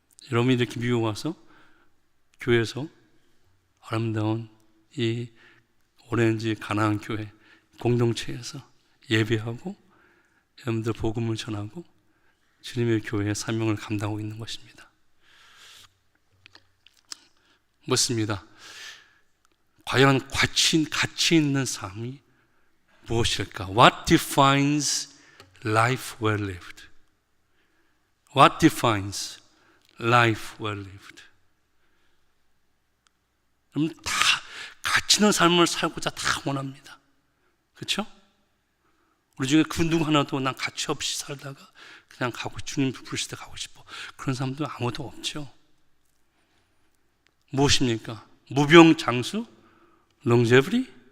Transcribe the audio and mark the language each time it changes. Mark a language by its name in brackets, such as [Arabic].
[Korean] 여러분이 이렇게 미국 와서 교회에서 아름다운 이 오렌지 가나안 교회 공동체에서 예배하고 여러분들 복음을 전하고 주님의 교회의 사명을 감당하고 있는 것입니다. 묻습니다. 과연 가치 있는 삶이 무엇일까? [English] What defines life well lived? What defines life well lived? [Korean] 그럼 다 가치 있는 삶을 살고자 다 원합니다. 그렇죠? 우리 중에 그 누구 하나도 난 가치 없이 살다가 그냥 주님 부르실 때 가고 싶어, 그런 사람도 아무도 없죠. 무엇입니까? 무병장수? longevity?